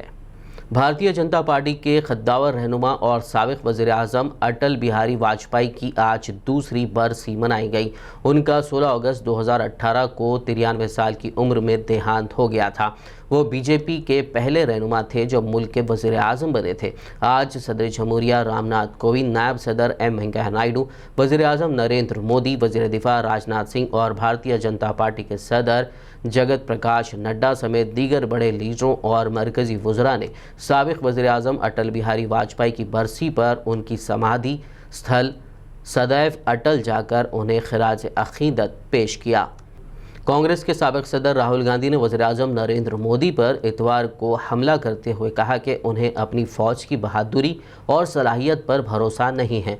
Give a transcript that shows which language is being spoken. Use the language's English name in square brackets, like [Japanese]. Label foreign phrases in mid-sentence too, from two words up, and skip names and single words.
[Urdu] بھارتیہ جنتا پارٹی کے قداور رہنما اور سابق وزیر اعظم اٹل بہاری واجپئی کی آج دوسری برسی منائی گئی۔ ان کا 16 اگست 2018 کو 93 سال کی عمر میں دیہانت ہو گیا تھا۔ وہ بی جے پی کے پہلے رہنما تھے جو ملک کے وزیر اعظم بنے تھے۔ آج صدر جمہوریہ رام ناتھ کووند، نائب صدر ایم وینکیا نائیڈو، وزیر اعظم نریندر مودی، وزیر دفاع راجناتھ سنگھ اور بھارتیہ جنتا پارٹی کے صدر جگت پرکاش نڈا سمیت دیگر بڑے لیڈروں اور مرکزی وزراء نے سابق وزیر اعظم اٹل بہاری واجپئی کی برسی پر ان کی سمادھی استھل سدیو اٹل جا کر انہیں خراج عقیدت پیش کیا۔ کانگریس کے سابق صدر راہل گاندھی نے وزیر اعظم نریندر مودی پر اتوار کو حملہ کرتے ہوئے کہا کہ انہیں اپنی فوج کی بہادری اور صلاحیت پر بھروسہ نہیں ہے۔